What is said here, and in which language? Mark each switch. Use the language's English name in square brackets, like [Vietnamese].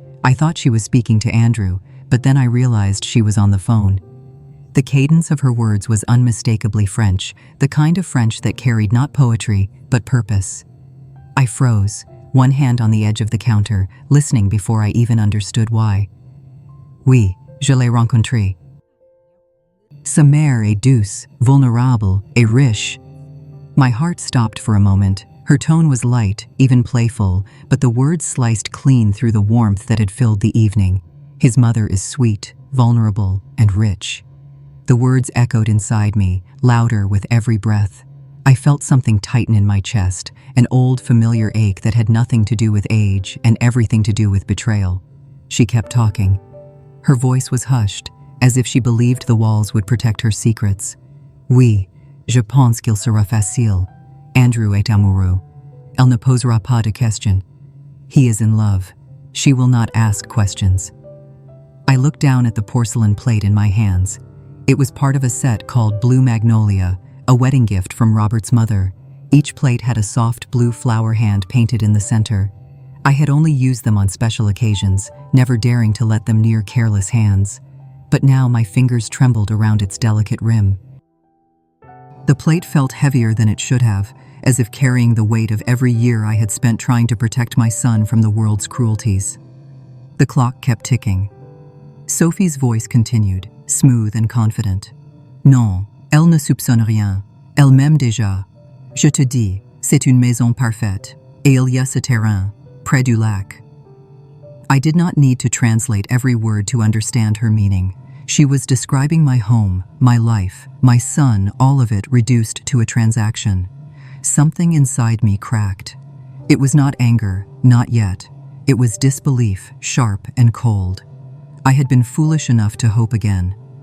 [English] I thought she was speaking to Andrew, but then I realized she was on the phone. The cadence of her words was unmistakably French, the kind of French that carried not poetry, but purpose. I froze, one hand on the edge of the counter, listening before I even understood why. [French] "Oui, je l'ai rencontré. Sa mère est douce, vulnérable et riche." [English] My heart stopped for a moment. Her tone was light, even playful, but the words sliced clean through the warmth that had filled the evening. His mother is sweet, vulnerable, and rich. The words echoed inside me, louder with every breath. I felt something tighten in my chest, an old familiar ache that had nothing to do with age and everything to do with betrayal. She kept talking. Her voice was hushed, as if she believed the walls would protect her secrets. [French] "Oui, je pense qu'il sera facile. Andrew est amoureux. Elle ne posera pas de questions." [English] He is in love. She will not ask questions. I looked down at the porcelain plate in my hands. It was part of a set called Blue Magnolia, a wedding gift from Robert's mother. Each plate had a soft blue flower hand painted in the center. I had only used them on special occasions, never daring to let them near careless hands. But now my fingers trembled around its delicate rim. The plate felt heavier than it should have, as if carrying the weight of every year I had spent trying to protect my son from the world's cruelties. The clock kept ticking. Sophie's voice continued, smooth and confident. [French] Non, elle ne soupçonne rien. Elle m'aime déjà. Je te dis, c'est une maison parfaite. Et il y a ce terrain, près du lac. [English] I did not need to translate every word to understand her meaning. She was describing my home, my life, my son, all of it reduced to a transaction. Something inside me cracked. It was not anger, not yet. It was disbelief, sharp and cold. I had been foolish enough to hope again.